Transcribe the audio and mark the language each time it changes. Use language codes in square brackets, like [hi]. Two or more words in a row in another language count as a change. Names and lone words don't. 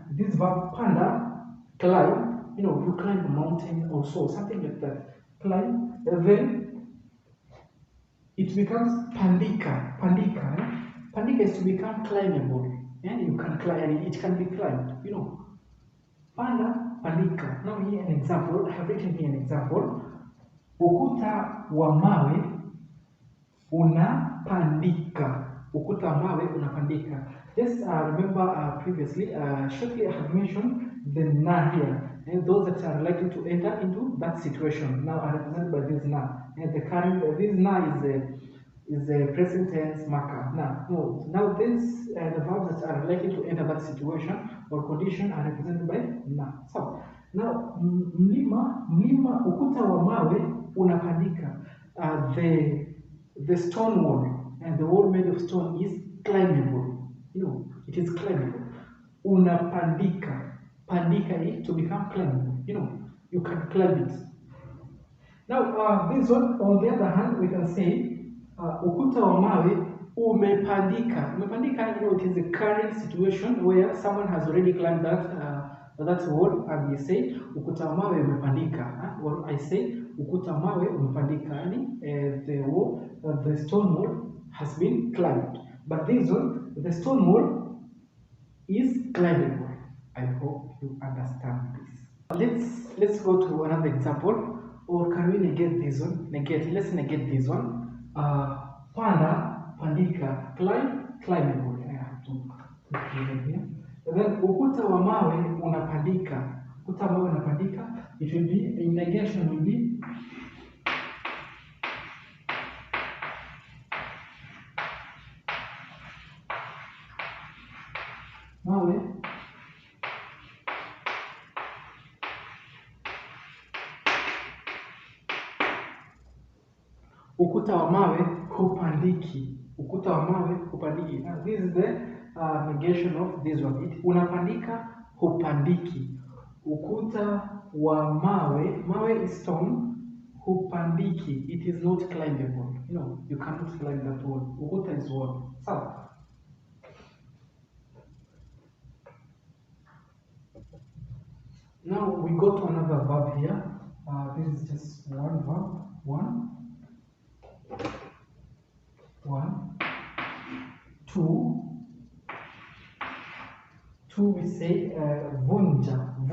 [en] This verb panda, climb, you climb a mountain or so, something like that. Climb, and then it becomes pandika. Pandika is to become climbable. You can climb, it can be climbed, [sw] Panda, pandika. [en] Now here an example. I have written here an example. [sw] Ukuta wa mawe unapandika. Ukuta wa mawe unapandika. [en] Just remember previously, shortly I have mentioned the na here, and those that are likely to enter into that situation now are represented by this na. And the current this na is the present tense marker. Now this the verbs that are likely to enter that situation or condition are represented by na. So now [sw] mlima ukuta wa mawe unapandika. [en] The stone wall, and the wall made of stone is climbable. It is climbable. Unapandika. Pandika is to become climbable. You can climb it. Now, this one, on the other hand, we can say [sw] ukuta wa mawe umepandika. [en] Umepandika, it is a current situation where someone has already climbed that wall, and we say [sw] ukuta wa mawe umepandika. [en] Or I say [sw] ukuta wa mawe umepandika. [en] The wall, the stone wall has been climbed. But this one, the stone wall is climbable. I hope you understand this. Let's go to another example. Or can we negate this one? Let's negate this one. [sw] Panda, pandika, [en] climbable. I have to put it here. And then [sw] ukuta wa mawe unapandika. Ukuta wa mawe unapandika. [en] It will be, in negation will be [sw] mawe ukuta wa mawe hupandiki. Ukuta wa mawe hupandiki. [en] Now this is the negation of this one. [sw] Unapandika, hupandiki. Ukuta wa mawe [en] is stone, [sw] hupandiki. [en] It is not climbable. You cannot climb that wall. Ukuta is wall. So now we go to another verb here. This is just one verb. One, two, we say vunja.